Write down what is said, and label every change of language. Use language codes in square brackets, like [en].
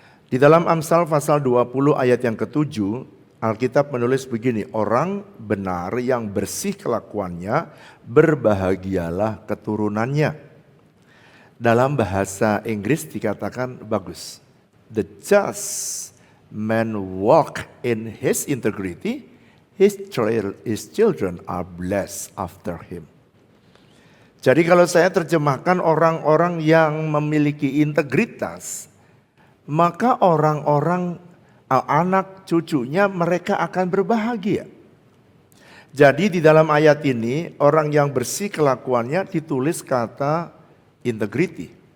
[id] Di dalam Amsal pasal 20 ayat yang ke-7, Alkitab menulis begini, orang benar yang bersih kelakuannya, berbahagialah keturunannya. Dalam bahasa Inggris dikatakan bagus. [en] The just man walk in his integrity, his children are blessed after him. [id] Jadi kalau saya terjemahkan orang-orang yang memiliki integritas, maka orang-orang anak cucunya mereka akan berbahagia. Jadi di dalam ayat ini orang yang bersih kelakuannya ditulis kata integrity.